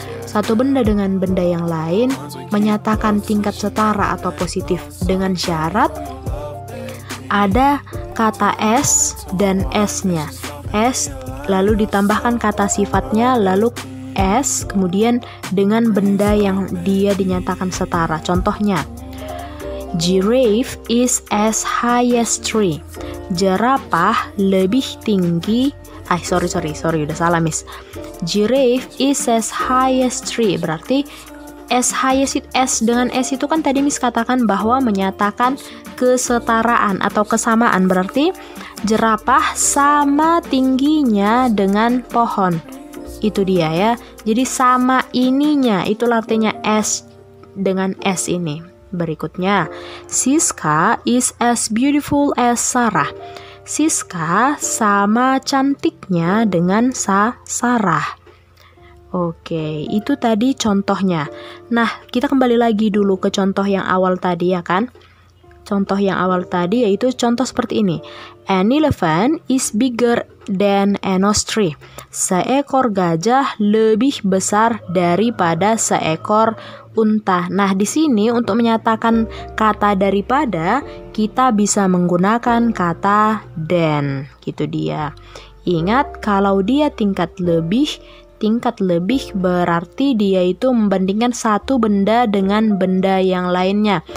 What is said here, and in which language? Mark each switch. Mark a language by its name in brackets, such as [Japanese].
[Indonesian] Satu benda dengan benda yang lain menyatakan tingkat setara atau positif dengan syarat ada kata S dan S-nya. S lalu ditambahkan kata sifatnya, lalu S kemudian dengan benda yang dia dinyatakan setara. Contohnya, [English] giraffe is as high as tree. [Indonesian] Jerapah lebih tinggi. [English] Sorry, [Indonesian] udah salah miss. [English] Giraffe is as high as tree. [Indonesian] Berarti as high as S dengan S itu kan tadi miss katakan bahwa menyatakan kesetaraan atau kesamaan. Berarti jerapah sama tingginya dengan pohon. Itu dia ya. Jadi sama ininya, itulah artinya S dengan S ini. Berikutnya, [English] Siska is as beautiful as Sarah. [Indonesian] Siska sama cantiknya dengan Sarah. Oke, itu tadi contohnya. Nah, kita kembali lagi dulu ke contoh yang awal tadi ya kan. Contoh yang awal tadi yaitu contoh seperti ini. [English] An elephant is bigger than an ostrich. [Indonesian] Seekor gajah lebih besar daripada seekor unta. Nah, di sini untuk menyatakan kata daripada, kita bisa menggunakan kata than. Gitu dia. Ingat, kalau dia tingkat lebih berarti dia itu membandingkan satu benda dengan benda yang lainnya.